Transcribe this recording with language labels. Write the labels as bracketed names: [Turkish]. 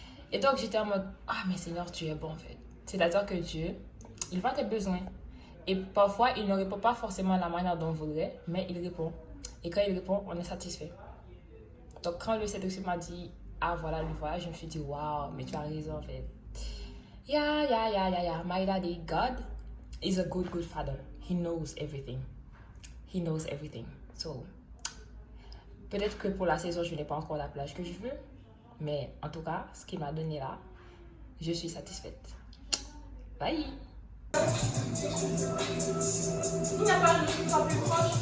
[French] Et donc, j'étais en mode, mais Seigneur, tu es bon, en fait. C'est-à-dire que Dieu, il voit tes besoins. Et parfois, il ne répond pas forcément à la manière dont on voudrait, mais il répond. Et quand il répond, on est satisfait. Donc, quand le Saint-Esprit m'a dit, voilà le voyage, je me suis dit, waouh, mais tu as raison, en fait. [English] Yeah. My daddy, God, is a good father. He knows everything. [French] So, peut-être que pour la saison, je n'ai pas encore la plage que je veux. Mais en tout cas, ce qu'il m'a donné là, je suis satisfaite. Bye! Il n'y a pas de qui soit plus proche.